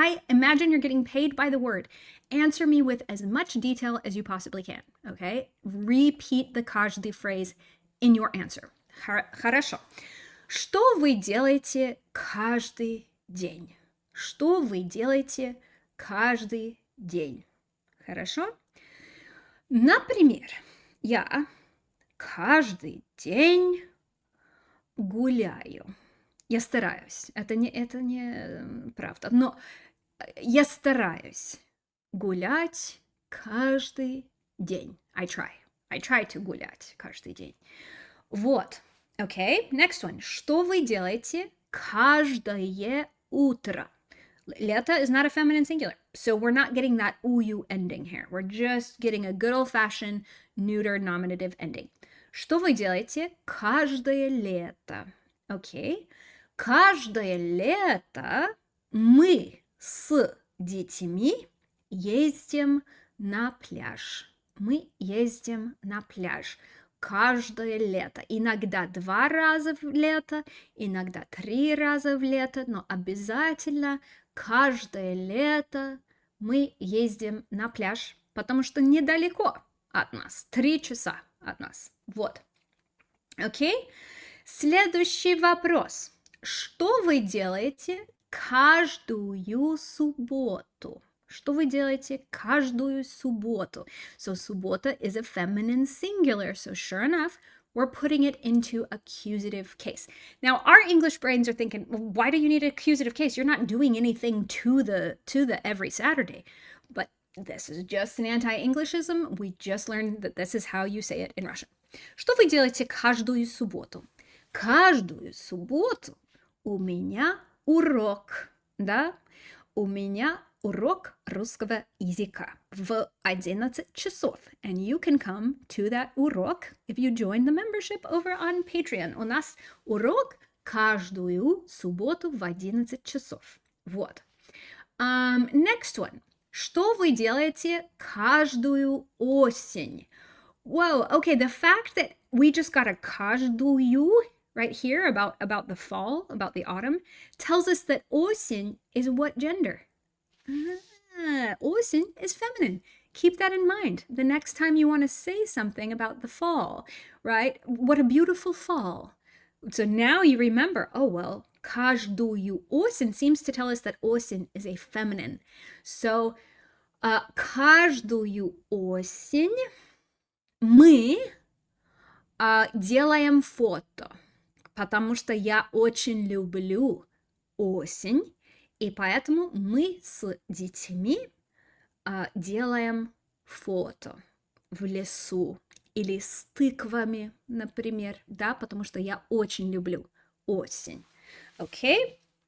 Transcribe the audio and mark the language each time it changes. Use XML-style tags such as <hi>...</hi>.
<en>Imagine you're getting paid by the word. Answer me with as much detail as you possibly can, okay? Repeat the каждый phrase in your answer.</en> <ru>Хорошо. Что вы делаете каждый день? Что вы делаете каждый день? Хорошо? Например, я каждый день гуляю. Я стараюсь. Это не правда. Но я стараюсь гулять каждый день.</ru> <en>I try to</en> <ru>гулять каждый день. Вот.</ru> <en>Okay, next one.</en> <ru>Что вы делаете каждое утро?</ru> <en>Лето is not a feminine singular. So we're not getting that ую ending here. We're just getting a good old-fashioned neuter nominative ending.</en> <ru>Что вы делаете каждое лето?</ru> <en>Okay.</en> <ru>Каждое лето мы с детьми ездим на пляж. Мы ездим на пляж. Каждое лето. Иногда 2 раза в лето, иногда 3 раза в лето, но обязательно каждое лето мы ездим на пляж, потому что недалеко от нас. 3 часа от нас. Вот. Окей? Следующий вопрос. Что вы делаете каждую субботу? Что вы делаете каждую субботу?</ru> <en>So суббота is a feminine singular. So sure enough, we're putting it into accusative case. Now, our English brains are thinking, well, why do you need an accusative case? You're not doing anything to the every Saturday. But this is just an anti-Englishism. We just learned that this is how you say it in Russian.</en> <ru>Что вы делаете каждую субботу? Каждую субботу у меня урок, да? У меня урок русского языка в 11 часов.</ru> <en>And you can come to that урок if you join the membership over on Patreon.</en> <ru>У нас урок каждую субботу в 11 часов.</ru> <en>Вот. Next one.</en> <ru>Что вы делаете каждую осень?</ru> <en>Whoa, okay, the fact that we just got a каждую right here about the fall, about the autumn, tells us that осень is what gender? Осень is feminine. Keep that in mind the next time you want to say something about the fall, right? What a beautiful fall. So now you remember, oh, well,</en> <ru>каждую осень</ru> <en>seems to tell us that осень is a feminine.</en> <ru>So, каждую осень мы делаем фото, потому что я очень люблю осень, и поэтому мы с детьми делаем фото в лесу или с тыквами, например, да, потому что я очень люблю осень. Окей?</ru>